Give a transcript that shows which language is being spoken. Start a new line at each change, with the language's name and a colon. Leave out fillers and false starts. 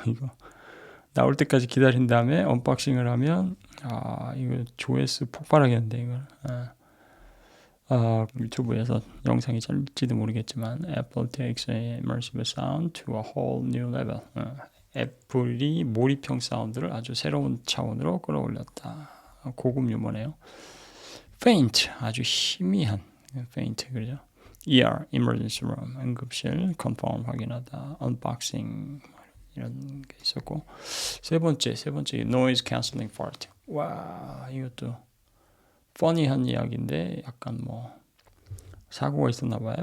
Korean: 이거 나올 때까지 기다린 다음에 언박싱을 하면 이거 조회수 폭발하겠는데 이걸. 유튜브에서 영상이 잘릴지도 모르겠지만
English: Apple takes a immersive sound to a whole new level.
Korean: 애플이 몰입형 사운드를 아주 새로운 차원으로 끌어올렸다. 고급 유머네요. faint, 아주 희미한 faint, 그죠? ER, emergency room, 응급실, confirm, 확인하다, unboxing 이런 게 있었고 세 번째 noise cancelling fart. 와, 이것도 funny한 이야기인데 약간 뭐 사고가 있었나 봐요.